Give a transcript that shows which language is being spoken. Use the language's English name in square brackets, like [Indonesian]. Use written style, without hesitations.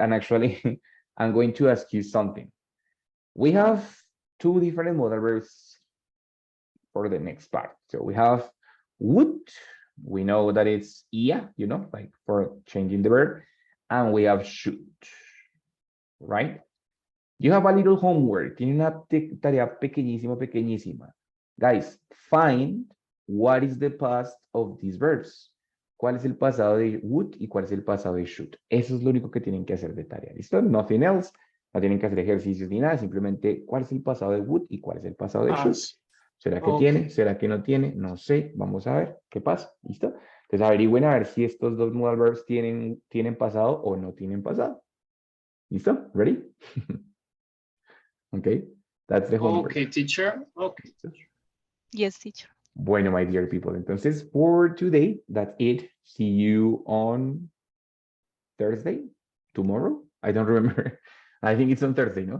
[English] And actually, I'm going to ask you something. We have 2 different modal verbs for the next part. So we have would. We know that it's ia, you know, like for changing the verb. And we have should, right? You have a little homework. [Spanish] Tiene una tarea pequeñísima. [English] Guys, find what is the past of these verbs. [Spanish] ¿Cuál es el pasado de would y cuál es el pasado de should? Eso es lo único que tienen que hacer de tarea. ¿Listo? [English] Nothing else. [Spanish] No tienen que hacer ejercicios ni nada. Simplemente cuál es el pasado de would y cuál es el pasado de should. ¿Será que tiene? ¿Será que no tiene? No sé. Vamos a ver qué pasa. ¿Listo? Entonces averigüen a ver si estos dos modal verbs tienen pasado o no tienen pasado. ¿Listo? ¿Ready? [English] Okay, that's the homework. Okay, teacher. Okay. Yes, teacher. Bueno, my dear people, entonces for today, that's it. See you on Thursday, tomorrow. I don't remember. I think it's on Thursday, no?